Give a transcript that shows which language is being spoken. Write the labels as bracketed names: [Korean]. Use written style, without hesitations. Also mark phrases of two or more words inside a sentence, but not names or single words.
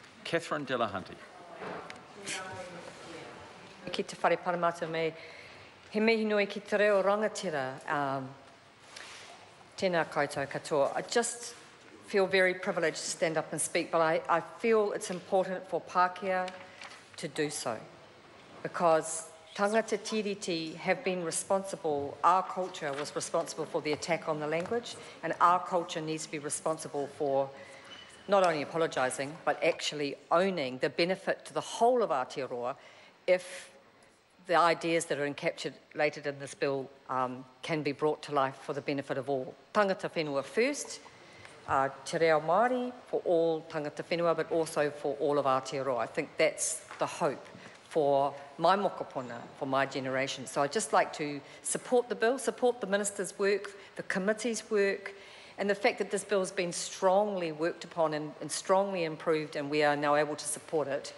[English] Catherine Delahunty. [Māori] Ki te whare paramata me, he mihi nui ki te reo rangatira, tēnā koutou katoa. [English] I just feel very privileged to stand up and speak, but I feel it's important for Pākehā to do so, because [Māori] tangata tiriti [English] have been responsible, our culture was responsible for the attack on the language, and our culture needs to be responsible for not only apologising, but actually owning the benefit to the whole of Aotearoa if the ideas that are encapsulated in this bill can be brought to life for the benefit of all. [Māori] Tangata whenua [English] first, Te Reo Māori for all [Māori] tangata whenua, [English] but also for all of Aotearoa. I think that's the hope for my mokopuna, for my generation. So I'd just like to support the bill, support the minister's work, the committee's work, and the fact that this bill has been strongly worked upon and strongly improved, and we are now able to support it.